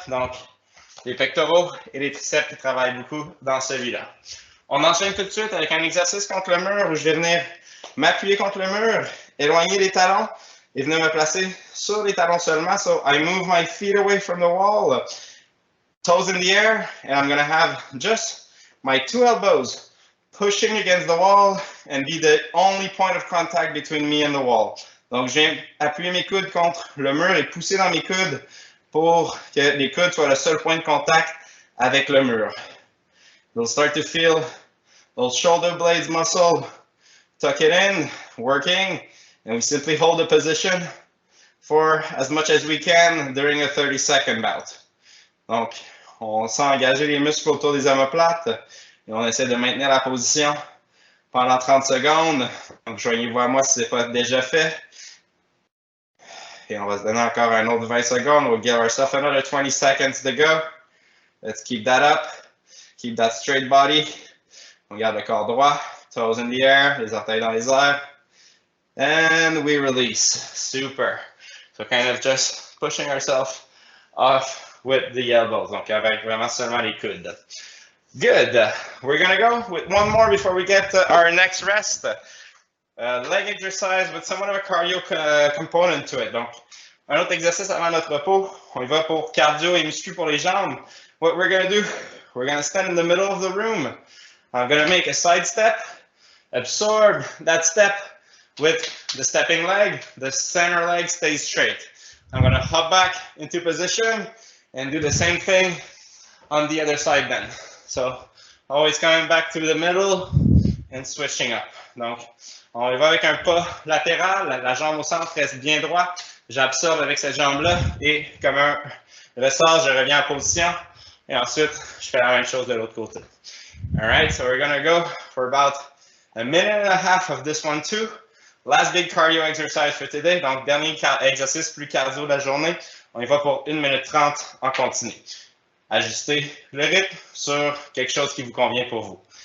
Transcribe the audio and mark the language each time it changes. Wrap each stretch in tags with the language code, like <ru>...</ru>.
<fr>Donc, les pectoraux et les triceps qui travaillent beaucoup dans celui-là. On enchaîne tout de suite avec un exercice contre le mur où je vais venir m'appuyer contre le mur, éloigner les talons et venir me placer sur les talons seulement.</fr> <en>So I move my feet away from the wall, toes in the air, and I'm going to have just my 2 elbows pushing against the wall and be the only point of contact between me and the wall.</en> <fr>Donc, je viens appuyer mes coudes contre le mur et pousser dans mes coudes pour que les coudes soient le seul point de contact avec le mur.</fr> <en>You'll start to feel those shoulder blades muscle, tuck it in, working, and we simply hold the position for as much as we can during a 30-second bout.</en> <fr>Donc, on sent engager les muscles autour des omoplates et on essaie de maintenir la position pendant 30 secondes. Donc, joignez-vous à moi si ce n'est pas déjà fait. Et on va se donner encore un autre 20 secondes.</fr> <en>We'll give ourselves another 20 seconds to go. Let's keep that up. Keep that straight body.</en> <fr>On garde le corps droit,</fr> <en>toes in the air,</en> <fr>les orteils dans les airs.</fr> <en>And we release. Super. So kind of just pushing ourselves off with the elbows.</en> <fr>Donc avec vraiment seulement les coudes.</fr> <en>Good. We're going to go with one more before we get to our next rest. Leg exercise with somewhat of a cardio component to it.</en> <fr>Donc, un autre exercice avant notre repos. On y va pour cardio et muscu pour les jambes.</fr> <en>What we're going to do, we're going to stand in the middle of the room. I'm going to make a side step, absorb that step with the stepping leg. The center leg stays straight. I'm going to hop back into position and do the same thing on the other side then. So, always coming back to the middle and switching up.</en> <fr>Donc, on y va avec un pas latéral. La jambe au centre reste bien droite. J'absorbe avec cette jambe-là et comme un ressort, je reviens en position. Et ensuite, je fais la même chose de l'autre côté.</fr> <en>All right, so we're going to go for about a minute and a half of this one too. Last big cardio exercise for today.</en> <fr>Donc, dernier exercice plus cardio de la journée. On y va pour 1 minute 30 en continu. Ajustez le rythme sur quelque chose qui vous convient pour vous.</fr>